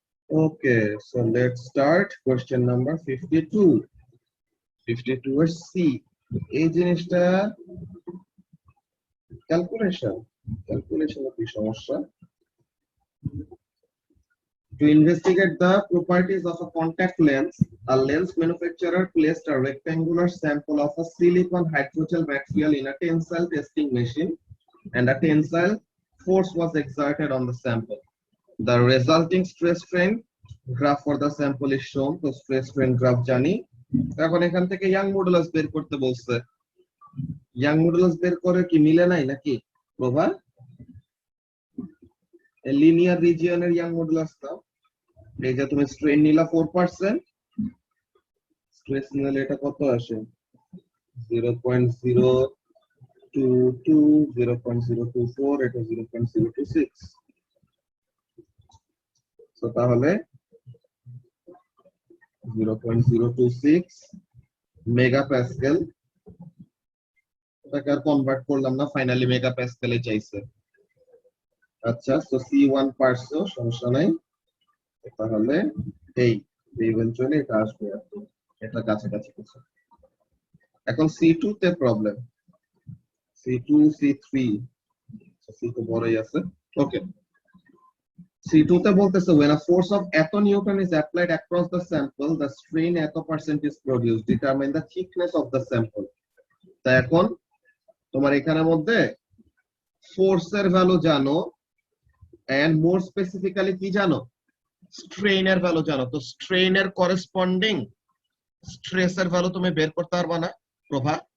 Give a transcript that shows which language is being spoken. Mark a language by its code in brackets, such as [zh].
[en] Okay, so let's start question number 52। [bn] 52 এর C, এই জিনিসটা ক্যালকুলেশনে কি সমস্যা? [en] To investigate the properties of a contact lens, a lens manufacturer placed a rectangular sample of a silicon hydrogel material in a tensile testing machine, and a tensile force was exerted on the sample. The resulting stress strain graph for the sample is shown. [bn] তো stress strain graph জানি, এখন এখান থেকে young modulus বের করতে বলছে। Young modulus বের করে কি মিলে নাই নাকি প্রভা? লিনিয়ার রিজিয়নের ইয়াং মডুলাস দাও। এই যে তুমি স্ট্রেন নিলা 4%, স্ট্রেস নিলে এটা কত আসে? 0.022, 0.024, এটা 0.026। তো তাহলে 0.026 মেগাপ্যাসকেল, এটাকে আর কনভার্ট করলাম না, ফাইনালি মেগাপ্যাসকেলে চাইছে। আচ্ছা, সো C1 পারছো, সমস্যা নাই। তাহলে এই ইভেন্চুয়ালি এটা আসবে আর কি, এটা কাছাকাছি কিছু। এখন C2 তে প্রবলেম, C2 C3 C2 বড়ই আছে। [en] okay, [bn] C2 তে বলতেছে [en] when a force of atto Newton is applied across the sample, the strain atto percent is produced. Determine the thickness of the sample. [bn] তা এখন তোমার এখানের মধ্যে ফোর্সের ভ্যালু জানো, [en] and more specifically [bn] কি জানো, স্ট্রেইনের ভ্যালু জানো। তো স্ট্রেইনের করেসপন্ডিং স্ট্রেসের ভ্যালু তুমি বের করতে পারবা না প্রভা?